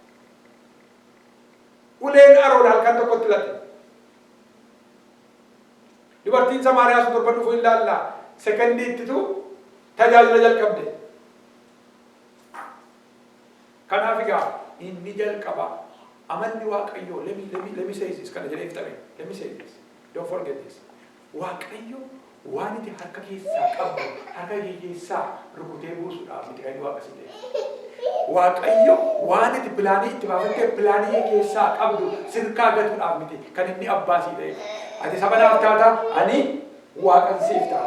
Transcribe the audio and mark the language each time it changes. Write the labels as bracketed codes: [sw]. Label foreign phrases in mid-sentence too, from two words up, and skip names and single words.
[om] Uleen aroon halkan tokkotti latte. Dubartiin Samaariyaa sun torban dhufuu ilaalla sekondiittitu tajaajila jalqabde. Kanaaf egaa inni jalqaba amanni waaqayyoo [en] let me say this [om] kana jedhee fixame. [en] Let me say this. Don't forget this. [om] Waaqayyo waan itti harka keessaa qabu harka keessaa rukutee buusuudhaaf miti kan waaqa sitee. Waaqayyo waan itti pilaanii itti baafattee pilaanii keessaa qabdu sirkaa gatuudhaaf miti kan inni abbaa sii ta'e. Ati saba naaf taata ani waaqan siif ta'a.